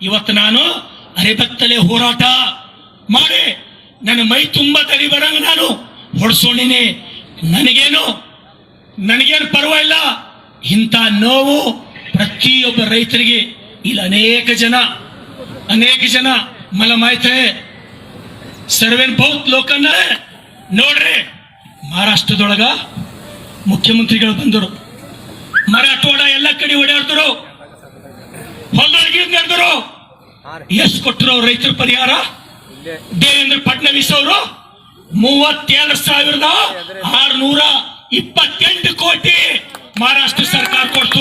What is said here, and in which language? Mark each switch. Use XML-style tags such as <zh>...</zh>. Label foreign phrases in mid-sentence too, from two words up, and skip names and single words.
<kn>ಇವತ್ತು ನಾನು ಅರೆಬತ್ತಲೆ ಹೋರಾಟ ಮಾಡಿ ನನ್ನ ಮೈ ತುಂಬ ತಡಿ ಬರಂಗ ನಾನು ಹೊಡ್ಸೋಣಿನಿ. ನನಗೇನು ಪರವಾಗಿಲ್ಲ. ಇಂಥ ನೋವು ಪ್ರತಿಯೊಬ್ಬ ರೈತರಿಗೆ ಇಲ್ಲಿ ಅನೇಕ ಜನ</kn> <mr>मला माहित आहे. सर्वेन बहुत लोकांना</mr> <kn>ನೋಡ್ರಿ ಮಹಾರಾಷ್ಟ್ರದೊಳಗ ಮುಖ್ಯಮಂತ್ರಿಗಳು ಬಂದರು, ಮರಾಠವಾಡ ಎಲ್ಲ ಕಡೆ ಓಡಾಡ್ತರು, ಹೊಲದೊಳಗೆ ನಡೆದರು. ಎಷ್ಟು ಕೊಟ್ಟರು ರೈತರ ಪರಿಹಾರ? ದೇವೇಂದ್ರ ಫಡ್ನವೀಸ್ ಅವರು 32,628 ಕೋಟಿ ಮಹಾರಾಷ್ಟ್ರ ಸರ್ಕಾರ ಕೊಡ್ತು.</kn>